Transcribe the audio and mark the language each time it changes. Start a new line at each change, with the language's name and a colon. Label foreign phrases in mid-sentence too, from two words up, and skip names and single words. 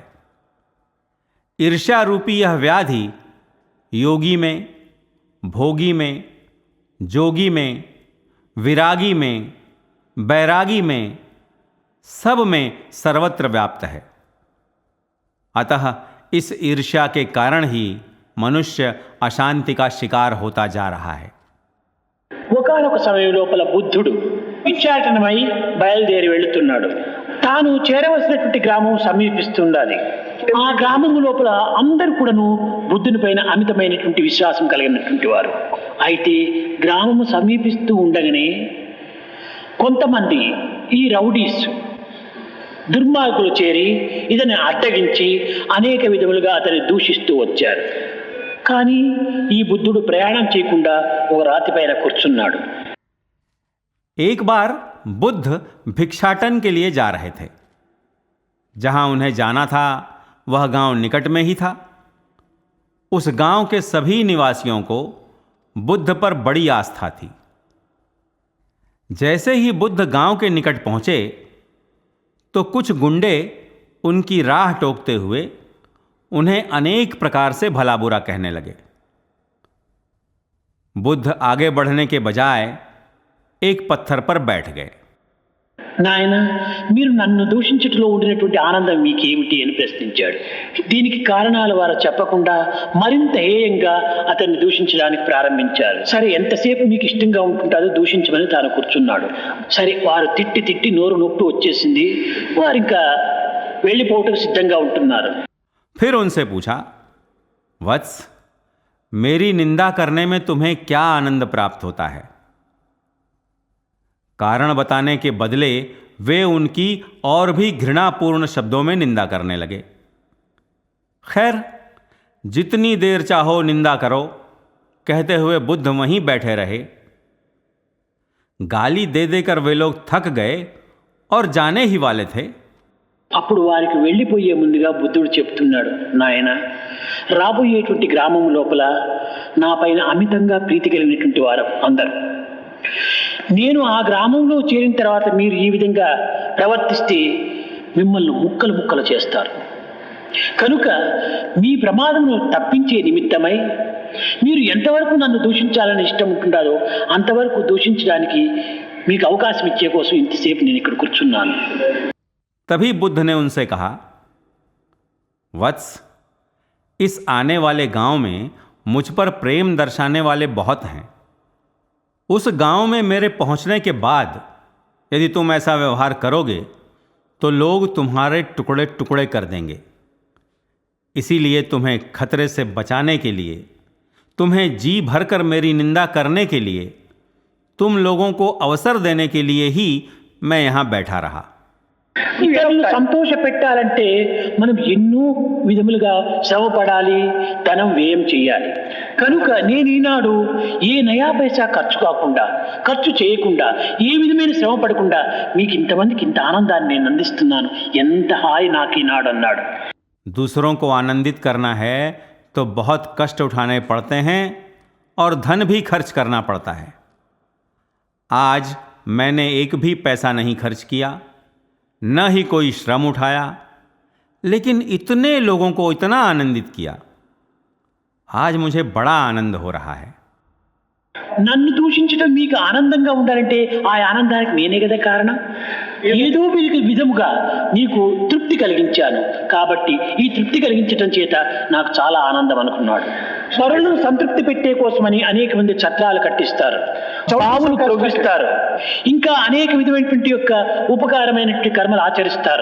Hindi: ईर्ष्या रूपी यह व्याधि योगी में, भोगी में, जोगी में, विरागी में, बैरागी में, सब में सर्वत्र व्याप्त है। अतः इस ईर्ष्या के कारण ही मनुष्य अशांति का शिकार होता जा रहा है।
Telugu: ఒకానొక సమయం లోపల బుద్ధుడు భిక్షాటనమై బయలుదేరి వెళుతున్నాడు. తాను చేరవలసినటువంటి గ్రామం సమీపిస్తుండాలి. ఆ గ్రామం లోపల అందరూ కూడాను బుద్ధుని పైన అమితమైనటువంటి విశ్వాసం కలిగినటువంటి వారు. అయితే గ్రామము సమీపిస్తూ ఉండగానే కొంతమంది ఈ రౌడీస్ దుర్మార్గులు చేరి ఇతన్ని అడ్డగించి అనేక విధములుగా అతన్ని దూషిస్తూ వచ్చారు. కానీ ఈ బుద్ధుడు ప్రయాణం చేయకుండా ఒక రాతి పైన కూర్చున్నాడు.
Hindi: एक बार बुद्ध भिक्षाटन के लिए जा रहे थे। जहां उन्हें जाना था वह गांव निकट में ही था। उस गांव के सभी निवासियों को बुद्ध पर बड़ी आस्था थी। जैसे ही बुद्ध गांव के निकट पहुंचे तो कुछ गुंडे उनकी राह टोकते हुए उन्हें अनेक प्रकार से भला बुरा कहने लगे। बुद्ध आगे बढ़ने के बजाय एक पत्थर पर बैठ गए।
Telugu: నాయన మీరు నన్ను దూషించటంలో ఉండినటువంటి ఆనందం మీకేమిటి అని ప్రశ్నించాడు. దీనికి కారణాలు వారు చెప్పకుండా మరింత హేయంగా అతన్ని దూషించడానికి ప్రారంభించారు. సరే, ఎంతసేపు మీకు ఇష్టంగా ఉంటుందో దూషించమని తాను కూర్చున్నాడు. సరే, వారు తిట్టి తిట్టి నోరు నొప్పి వచ్చేసింది. వారు ఇంకా వెళ్ళిపోవటం సిద్ధంగా ఉంటున్నారు.
Hindi: फिर उनसे पूछा, वत्स, मेरी निंदा करने में तुम्हें क्या आनंद प्राप्त होता है? कारण बताने के बदले वे उनकी और भी घृणापूर्ण शब्दों में निंदा करने लगे. खैर, जितनी देर चाहो निंदा करो, कहते हुए बुद्ध वहीं बैठे रहे. गाली दे देकर वे लोग थक गए और जाने ही वाले थे.
Telugu: అప్పుడు వారికి వెళ్ళిపోయే ముందుగా బుద్ధుడు చెప్తున్నాడు, నాయన, రాబోయేటువంటి గ్రామం లోపల నా పైన అమితంగా ప్రీతి కలిగినటువంటి వారు అందరు. నేను ఆ గ్రామంలో చేరిన తర్వాత మీరు ఈ విధంగా ప్రవర్తిస్తే మిమ్మల్ని ముక్కలు ముక్కలు చేస్తారు. కనుక మీ ప్రమాదమును తప్పించే నిమిత్తమై మీరు ఎంతవరకు నన్ను దూషించాలని ఇష్టం ఉంటుందో అంతవరకు దూషించడానికి మీకు అవకాశం ఇచ్చే కోసం ఇంతసేపు నేను ఇక్కడ కూర్చున్నాను.
Hindi: तभी बुद्ध ने उनसे कहा, वत्स, इस आने वाले गांव में मुझ पर प्रेम दर्शाने वाले बहुत हैं. उस गांव में मेरे पहुंचने के बाद यदि तुम ऐसा व्यवहार करोगे तो लोग तुम्हारे टुकड़े टुकड़े कर देंगे. इसीलिए तुम्हें खतरे से बचाने के लिए, तुम्हें जी भरकर मेरी निंदा करने के लिए, तुम लोगों को अवसर देने के लिए ही मैं यहाँ बैठा रहा.
Telugu: ఇతరులను సంతోష పెట్టాలంటే మనం ఎన్నో విధములుగా శ్రమపడాలి, ధనం వ్యయం చేయాలి. కనుక నేను ఈనాడు ఏ నయా పైసా ఖర్చు చేయకుండా ఏ విధమైన శ్రమ పడకుండా మీకు ఇంతమందికి ఇంత ఆనందాన్ని నేను అందిస్తున్నాను. ఎంత హాయి నాకు ఈనాడు అన్నాడు.
Hindi: दूसरों को आनंदित करना है तो बहुत कष्ट उठाने पड़ते हैं और धन भी खर्च करना पड़ता है. आज मैंने एक भी पैसा नहीं खर्च किया, न ही कोई श्रम उठाया, लेकिन इतने लोगों को इतना आनंदित किया. आज मुझे बड़ा आनंद हो रहा है.
Telugu: నన్ను దూషించడం మీకు ఆనందంగా ఉండాలంటే ఆ ఆనందానికి నేనే కదా కారణం. ఏదో విధముగా నీకు తృప్తి కలిగించాను కాబట్టి ఈ తృప్తి కలిగించడం చేత నాకు చాలా ఆనందం అనుకున్నాడు. పరులను సంతృప్తి పెట్టే కోసమని అనేక మంది చట్టాలు కట్టిస్తారు, పావులు ప్రవహిస్తారు, ఇంకా అనేక విధమైనటువంటి యొక్క ఉపకారమైనటువంటి కర్మలు ఆచరిస్తారు.